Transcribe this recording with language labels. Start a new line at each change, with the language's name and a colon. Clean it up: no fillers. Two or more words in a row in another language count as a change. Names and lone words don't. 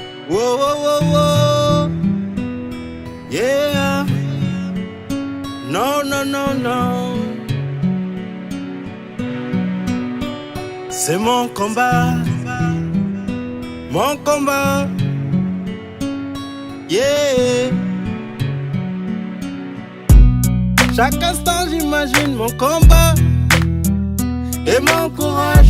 English: Whoa, whoa, whoa, whoa. Yeah. No, no, no, no.
French: C'est mon combat. Mon combat. Yeah. Chaque instant j'imagine mon combat et mon courage.